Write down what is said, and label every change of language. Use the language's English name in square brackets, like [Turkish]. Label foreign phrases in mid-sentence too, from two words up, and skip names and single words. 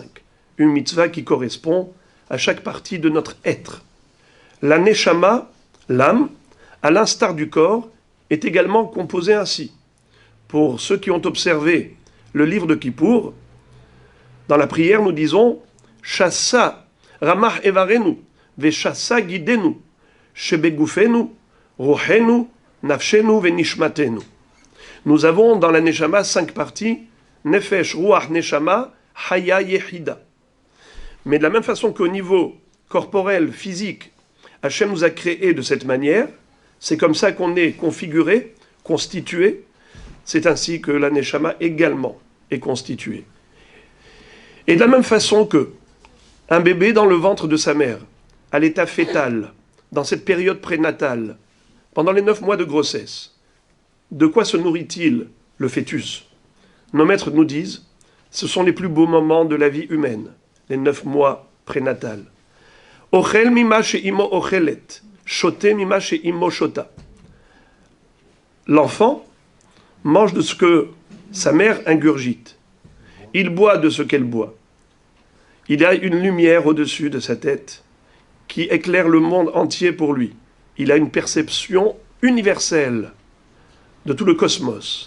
[French] Une mitzvah qui correspond à chaque partie de notre être. La neshama, l'âme, à l'instar du corps, est également composée ainsi. Pour ceux qui ont observé le livre de Kippour, dans la prière, nous disons [Hebrew] שס״ה רמ״ח איברינו ושס״ה גידינו שבגופנו רוחנו נפשנו ונשמתנו. [French] Nous avons dans la Neshama 5 parties, [Hebrew] נפש רוח נשמה חיה יחידה. [French] Mais de la même façon qu'au niveau corporel, physique, Hachem nous a créés de cette manière, c'est comme ça qu'on est configuré, constitué, c'est ainsi que la Neshama également est constituée. Et de la même façon que un bébé dans le ventre de sa mère, à l'état fœtal, dans cette période prénatale, pendant les 9 mois de grossesse, de quoi se nourrit-il, le fœtus? Nos maîtres nous disent, ce sont les plus beaux moments de la vie humaine, les 9 mois prénatales. [Hebrew] אוכל ממה שאמו אוכלת שותה ממה שאמו שותה. [French] l'enfant mange de ce que sa mère ingurgite. Il boit de ce qu'elle boit. Il a une lumière au-dessus de sa tête qui éclaire le monde entier pour lui. Il a une perception universelle de tout le cosmos.